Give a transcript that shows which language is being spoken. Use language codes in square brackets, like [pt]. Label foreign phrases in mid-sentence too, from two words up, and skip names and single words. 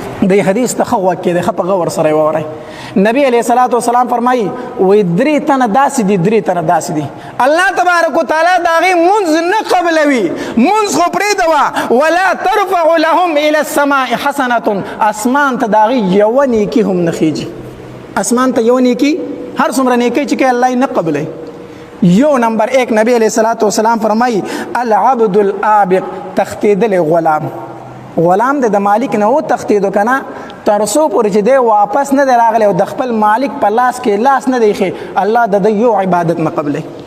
[ps] دی حدیث ته ښه غوږ کېږدئ، ښه په غور سره یې واورئ. نبی [ar] علیه الصلاة والسلام [ps] فرمایي، وایي، درې تنه داسې دي، درې تنه داسې دي. الله تبارک وتعالی د هغې مونځ نه قبلوي. مونځ خو پرېږده وه، [ar] «ولا ترفع لهم إلى السماء حسنة.» [ps] اسمان ته د هغې یوه نیکي هم نه خیږي. اسمان ته یوه نیکي، هر څومره نیکي چې کوي، الله یې نه قبلوي. یو نمبر ایک، نبی [ar] علیه الصلاة والسلام [ps] فرمایي، [ar] «العبد العابق.» [ps] تښتېدلی غلام. غلام د، د مالک نه وتښتېدو که نه، تر څو پورې چې دی واپس نه دی راغلی او د خپل مالک په لاس کې لاس نه دی ایښی، الله د ده یو عبادت نه قبلوي.